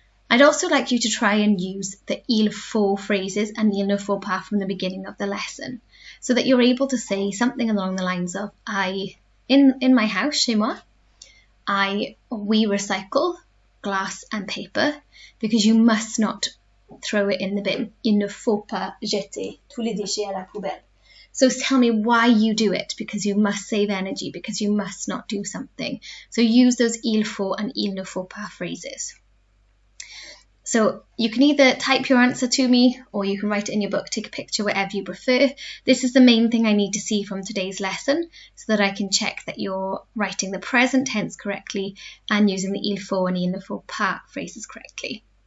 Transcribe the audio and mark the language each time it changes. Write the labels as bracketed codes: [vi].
[en] I'd also like you to try and use the [fr] il faut [en] phrases and [fr] il ne faut pas [en] from the beginning of the lesson, so that you're able to say something along the lines of, in my house, [fr] chez moi, [en] we recycle glass and paper, because you must not throw it in the bin. [fr] Il ne faut pas jeter tous les déchets à la poubelle. [en] So tell me why you do it, because you must save energy, because you must not do something. So use those [fr] il faut [en] and [fr] il ne faut pas [en] phrases. So you can either type your answer to me, or you can write it in your book, take a picture, whatever you prefer. This is the main thing I need to see from today's lesson, so that I can check that you're writing the present tense correctly and using the [fr] il faut [en] and [fr] il ne faut pas [en] phrases correctly.